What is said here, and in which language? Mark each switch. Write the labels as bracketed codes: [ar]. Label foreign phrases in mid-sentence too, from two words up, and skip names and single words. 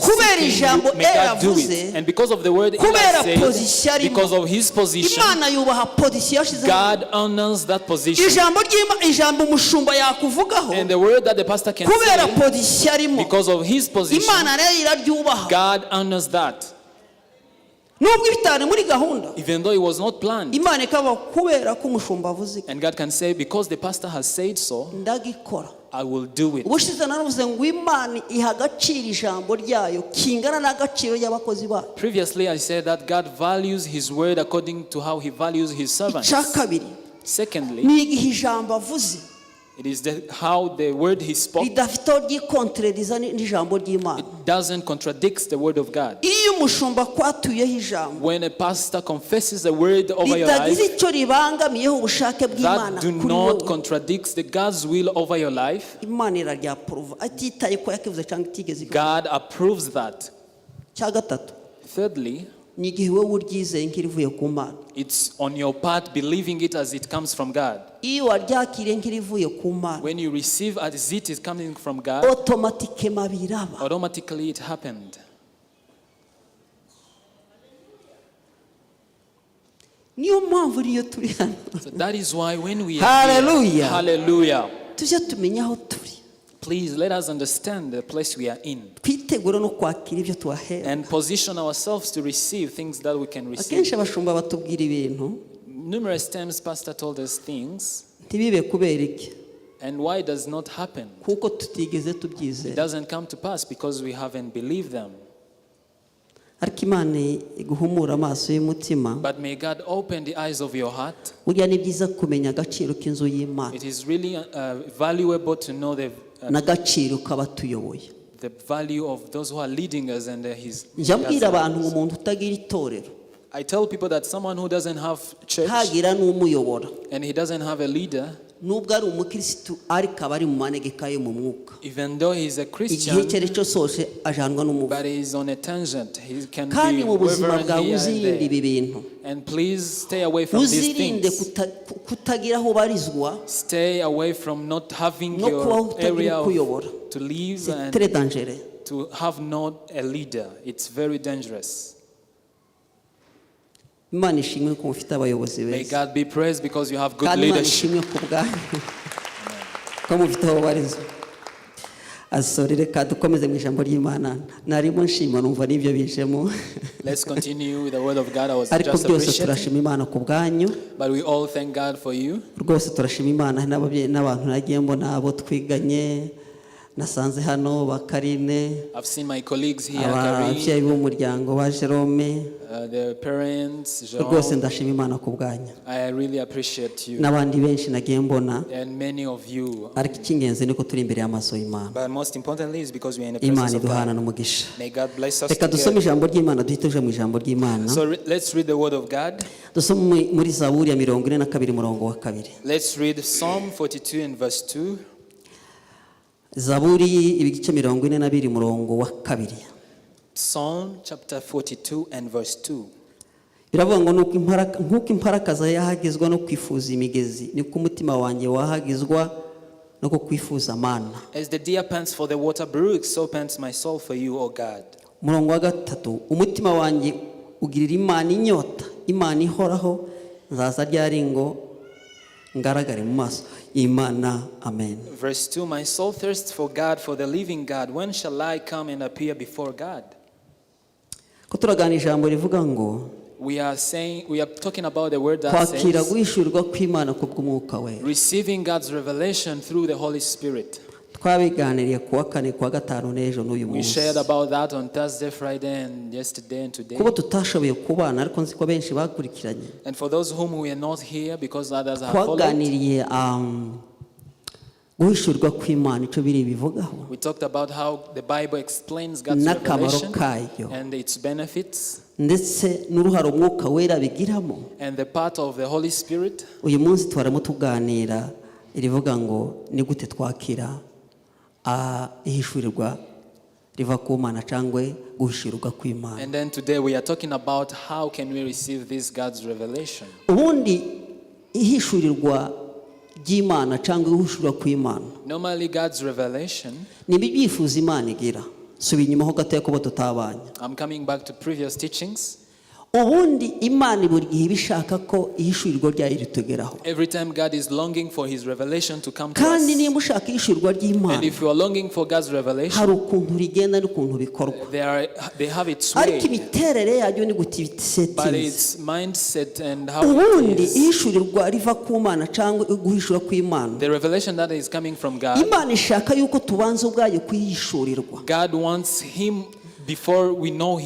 [rw] Kubera [en] seeking, [rw] ijambo [en] may God do [rw] yavuze, [en] it. And because of the word [rw] kubera Eli position [en] said, [rw] arimo, [en] because of his position, [rw] Imana yubaha position yashizeho. [en] God honors that position. [rw] Ijambo umushumba yakuvugaho [en] And the word that the pastor can [rw] kubera [en] say, [rw] position arimo, [en] because of his position, [rw] Imana rero iraryubaha. [en] God honors that. [rw] Nubwo bitari muri gahunda, [en] Even though it was not planned. [rw] Imana ikaba kubera ko umushumba avuze [en] And God can say, because the pastor has said so, [rw] ndagikora. [en] I will do it. [rw] Ubushize naravuze ngo Imana iha agaciro ijambo ryayo kingana n'agaciro y'abakozi bayo. [en] Previously, I said that God values his word according to how he values his servants. [rw] Icya kabiri, [en] Secondly, [rw] ni igihe ijambo avuze [en] It is how the word he spoke. [rw] ridafite aho ryikontreriza n'ijambo ry'Imana. [en] It doesn't contradict the word of God. [rw] Iyo umushumba kwatuyeho ijambo [en] When a pastor confesses a word over your life, [rw] ritagize icyo ribangamiyeho ubushake bw'Imana [en] that do [rw] kuri [en] not [rw] wowe, [en] contradict the God's will over your life, [rw] Imana iraryapuruva atitaye ko yakivuze cyangwa itigeze ivuga. [en] God approves that. [rw] Cya gatatu, [en] Thirdly, [rw] ni igihe wowe uryizeye nk'irivuye ku Mana. [en] it's on your part believing it as it comes from God. [rw] Iyo waryakiriye nk'irivuye ku Mana, [en] When you receive as it is coming from God, [rw] automatikema biraba. [en] automatically it happened. [rw] Niyo mpamvu niyo turi hano [en] So that is why when we are here, [rw] Hallelujah. [en] hallelujah, [rw] tujye tumenya aho turi, [en] please let us understand the place we are in [rw] twitegure no kwakira ibyo tuhahewe. [en] and position ourselves to receive things that we can receive. [rw] Akenshi abashumba batubwira ibintu [en] Numerous times pastor told us things, [rw] ntibibe kubera iki, [en] and why it does not happen? [rw] kuko tutigeze [en] It [rw] tubyizera. [en] doesn't come to pass because we haven't believed them. [rw] Ariko Imana iguhumura amaso y'umutima. [en] But may God open the eyes of your heart. [rw] Burya ni byiza kumenya agaciro k'inzu y'Imana [en] It is really valuable to know [rw] n'agaciro k'abatuyoboye. [en] the value of those who are leading us and his. [rw] Njya mbwira abantu ngo umuntu utagira itorero [en] I tell people that someone who doesn't have church [rw] hagira n'umuyobora, [en] and he doesn't have a leader, [rw] nubwo ari umukirisitu ariko aba ari mu manegeka yo mu mwuka, [en] even though he's a [rw] igihe [en] Christian, [rw] cyari cyo sose ajanwa n'umuvu. [en] but he's on a tangent. He can [rw] Kandi [en] be [rw] mu buzima [en] wavering [rw] bwawe [en] here and [rw] uzirinde [en] there. [rw] ibi bintu, [en] And please stay away from these [rw] uzirinde [en] things. [rw] kutagira aho ubarizwa [en] Stay away from not having [rw] no kubaho [en] your [rw] utagira [en] area [rw] ukuyobora. [en] to live [fr] C'est [en] and [fr] très dangereux. [en] to have not a leader. It's very dangerous. [rw] Imana ishimwe ko mufite abayobozi [en] May [rw] beza, [en] God be praised because you have good [rw] kandi Imana [en] leadership. [rw] ishimwe ku bwanyu ko mufite aho ubarizwa. Asore reka dukomeze mu ijambo ry'Imana. Narimo nshima numva n'ibyo bijemo, [en] Let's continue with the word of God. I was [rw] ariko [en] just [rw] byose [en] appreciating, [rw] turashima Imana ku bwanyu. [en] but we all thank God for you. [rw] Rwose turashima Imana n'ababyeyi n'abantu nagiye mbona abo twiganye nasanze hano bakarine, [en] I've seen my colleagues here, [rw] ababyeyi [en] Karim, [rw] b'umuryango wa Jerome. [en] the parents, [rw] Rwose [en] Jean. [rw] ndashima Imana ku bwanyu, [en] I really appreciate you [rw] n'abandi benshi nagiye mbona, [en] and many of you. [rw] ariko icy'ingenzi ni ko turi imbere y'amaso y'Imana. [en] But most importantly is because we are in the [rw] Imana [en] presence of [rw] iduhana [en] God. [rw] n'umugisha. [en] May God bless us [rw] Reka dusome [en] together. [rw] ijambo ry'Imana duhite tuje mu ijambo ry'Imana. [en] So let's read the word of God. [rw] Dusome muri Zaburi ya 42 umurongo wa 2. [en] Let's read Psalm 42 and verse 2. [rw] Zaburi ibigice 42 umurongo wa 2. [en] Psalm chapter 42 and verse 2. [rw] Biravuga ngo nk'uko imparakaza yahagizwa no kwifuza imigezi, niko umutima wanjye wahagizwa no kwifuza mana. [en] As the deer pants for the water brooks, so pants my soul for you, O God. [rw] Umurongo wa 3, umutima wanjye ugirira Imana inyota, Imana ihoraho, nzaza ryari ngo ngaragare mu maso Imana. [en] Amen. Verse 2, my soul thirsts for God, for the living God. When shall I come and appear before God? [rw] Ko turagana ijambo rivuga ngo [en] We are talking about the word that [rw] kwakira [en] says [rw] guhishurwa kw'Imana kubw'umwuka we. [en] receiving God's revelation through the Holy Spirit. [rw] Twabiganiriye kuwa 4 kuwa 5 n'ejo n'uyu [en] We [rw] munsi. [en] shared about that on Thursday, Friday, and yesterday and today. [rw] Kuba tutashoboye kubana ariko nzi ko benshi bakurikiranye. [en] And for those whom we are not here, because others have followed, [rw] Twaganiriye guhishurwa kw'Imana icyo biri bivugaho. [en] we talked about how the Bible explains God's [rw] N'akamaro [en] revelation [rw] kayo. [en] and its benefits [rw] Ndetse n'uruhare umwuka wera bigiramo. [en] and the part of the Holy Spirit. [rw] Uyu munsi twarimo tuganira irivuga ngo ni gute twakira ihishurirwa riva ku Mana cyangwa guhishurwa kw'Imana. [en] And then today we are talking about how can we receive this God's revelation. [rw] Ubundi ihishurirwa ry'Imana cyangwa guhishurwa kw'Imana [en] Normally God's revelation, [rw] ni ibyifuzo Imana igira. Subi inyuma ho gato ko tutabanye. [en] I'm coming back to previous teachings. [rw] Ubundi Imana buri gihe bishaka ko ihishurirwa ryayo ritugeraho. [en] Every time God is longing for his revelation to come to [rw] Kandi [en] us. [rw] niba ushaka ihishurirwa [en] And [rw] ry'Imana [en] if you are longing for God's revelation, [rw] hari ukuntu rigenda n'ukuntu bikorwa. [en] they have its [rw] Ariko [en] way, [rw] imiterere yayo ni gute [en] but settings. its mindset and how [rw] Ubundi [en] it is. [rw] ihishurirwa riva ku Mana cyangwa guhishura kw'Imana. [en] The revelation that is coming from God, [rw] Imana ishaka yuko tubanza ubwayo kuyihishurirwa. [en] God wants him before we know him,